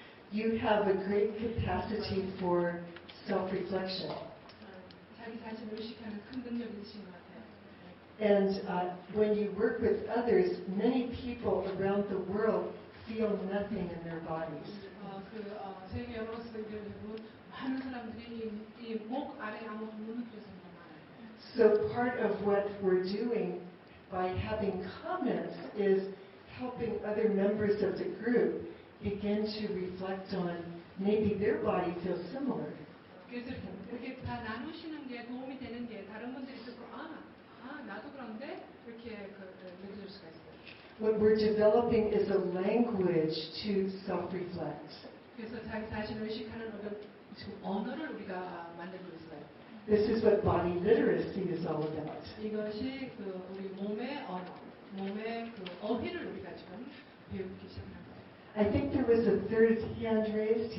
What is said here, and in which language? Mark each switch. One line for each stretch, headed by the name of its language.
English: You have a great capacity for self-reflection.
Korean: 자기 자신을 의식하는 큰 능력이 있으신 것 같아요.
English: And when you work with others, many people around the world feel nothing in their bodies.
Korean: 세계 여러 곳에서 많은 사람들이 이 목 아래 아무것도 못 느껴서 많아요.
English: So part of what we're doing by having comments is helping other members of the group begin to reflect on maybe their body feels similar.
Korean: 그래서 이렇게 다 나누시는 게 도움이 되는 게 다른 분들이 듣고 나도 그런데 이렇게 느껴질 수가 있어요.
English: What we're developing is a language to self-reflect.
Korean: 그래서 자기 자신을 의식하는 어떤 언어를 우리가 만들고 있어요.
English: This is what body literacy is all about.
Korean: 이것이 우리 몸의 언어, 몸의 어휘를 우리가 지금 배우기 시작하는 거예요.
English: I think there was a third hand raised.